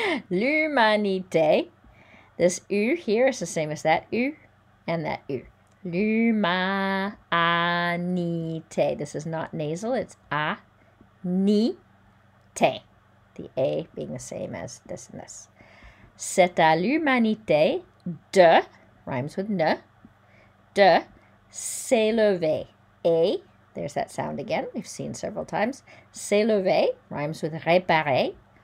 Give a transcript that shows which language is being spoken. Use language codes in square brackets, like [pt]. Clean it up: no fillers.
[fr] L'humanité. [en] This U here is the same as that U and that U. [fr] L'humanité. [en] This is not nasal, it's a, ni, te. The A being the same as this and this. [fr] C'est à l'humanité de, [en] rhymes with ne, [fr] de s'élever. [en] A, there's that sound again, we've seen several times. S'élever, rhymes with réparer.